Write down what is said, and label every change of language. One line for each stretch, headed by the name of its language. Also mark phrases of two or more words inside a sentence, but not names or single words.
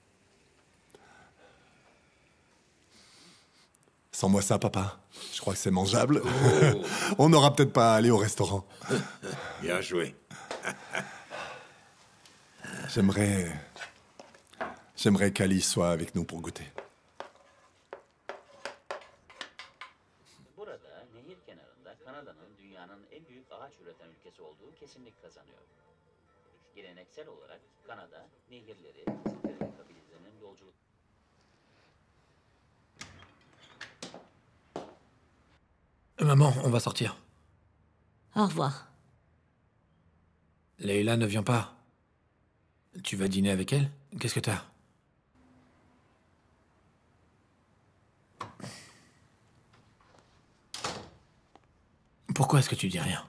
French: Sans moi ça, papa. Je crois que c'est mangeable. Oh. On n'aura peut-être pas à aller au restaurant. Bien joué. J'aimerais qu'Alice soit avec nous pour goûter.
Turkish: Burada nehir kenarında Kanada'nın dünyanın en büyük ağaç üreten ülkesi olduğu kesinlik kazanıyor. Geleneksel olarak Kanada nehirleri, kabilelerinin yolculuk.
French: Maman, on va sortir. Au revoir. Leila ne vient pas. Tu vas dîner avec elle? Qu'est-ce que t'as? Pourquoi est-ce que tu dis rien?